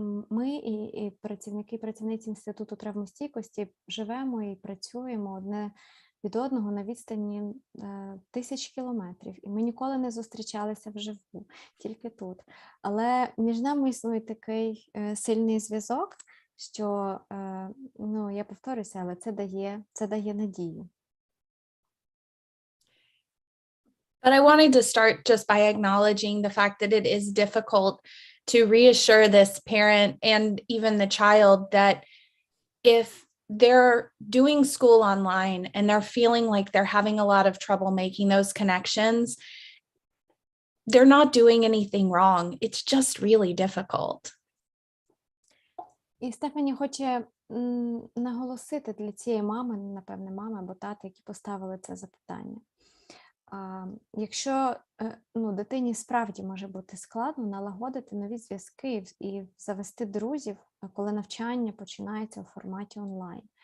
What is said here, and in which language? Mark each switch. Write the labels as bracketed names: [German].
[Ukrainian] ми і працівники, працівниці Інституту травмостійкості живемо і працюємо одне від одного на відстані 1000 кілометрів. І ми ніколи не зустрічалися вживу, тільки тут. Але між нами існує такий сильний зв'язок, що, я повторюся, але це дає надію. [English] But I wanted to start just by acknowledging the fact that it is difficult to reassure this parent and even the child that if they're doing school online and they're feeling like they're having a lot of trouble making those connections, they're not doing anything wrong. It's just really difficult. [Ukrainian] І Стефані хоче наголосити для цієї мами, напевне, мами або тати, які поставили це запитання. Якщо дитині справді може бути складно налагодити нові зв'язки і завести друзів, коли навчання починається у форматі онлайн.